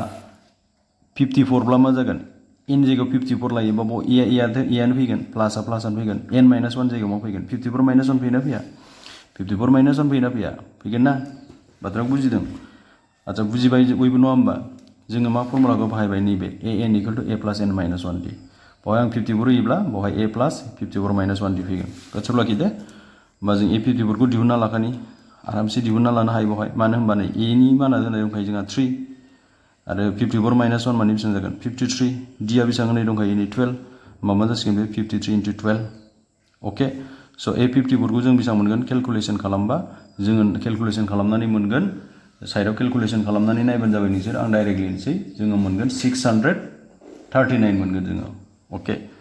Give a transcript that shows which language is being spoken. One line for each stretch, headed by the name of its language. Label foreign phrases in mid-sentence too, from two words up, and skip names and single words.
Bodo: 54 ब्ला मा जागोन N जायगायाव 54 लायोबा बाव A आनो फैगोन प्लासआ प्लासआनो फैगोन N माइनास 1 जायगायाव मा फैगोन 54 माइनास 1 फैयोना फैया 54 माइनास 1 फैयोना फैया फैगोन ना बाथ्राखौ बुजिदों आচ্ছা बुजिबाय बयबो नङा होमबा जोङो मा फर्मुलाखौ बाहायबाय नैबे AN
English: equal to
Bodo: A प्लस N माइनास 1D बावहाय आं 54 होयोब्ला बावहाय A प्लस 54 माइनास 1D फैगोन गोसोआव लाखि दे होमबा जों A54 खौ दिहुनना लाखानि आरामसे दिहुनना लानो हायो बावहाय मानो होनबा नै A नि माना होनाय दंखायो जोंहा 3 आरो 54 माइनास 1 माने बेसेबां जागोन 53 D आ बेसेबां होनाय दंखायो नै 12 होमबा मा जासिगोन बे 53 into 12 अके स' A54 खौ जों बेसेबां मोनगोन केलकुलेसन खालामबा जोङो केलकुलेसन खालामनानै मोनगोन साइडआव केलकुलेसन खालामनानै नायबानो जाबाय नोंसोर आं डाइरेक्ट लिरनोसै जोङो मोनगोन 639 मोनगोन जोङो अके